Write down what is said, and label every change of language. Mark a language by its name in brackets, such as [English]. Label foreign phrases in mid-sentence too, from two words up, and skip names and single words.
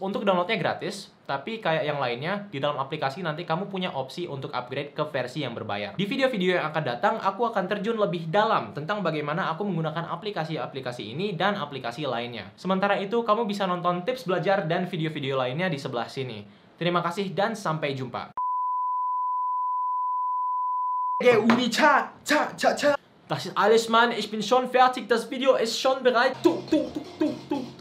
[Indonesian] Untuk downloadnya gratis, tapi kayak yang lainnya, di dalam aplikasi nanti kamu punya opsi untuk upgrade ke versi yang berbayar. Di video-video yang akan datang, aku akan terjun lebih dalam tentang bagaimana aku menggunakan aplikasi-aplikasi ini dan aplikasi lainnya. Sementara itu, kamu bisa nonton tips belajar dan video-video lainnya di sebelah sini. Terima kasih dan sampai jumpa. 우리 차. [German] Das ist alles, Mann. Ich bin schon fertig. Das Video ist schon bereit. Du.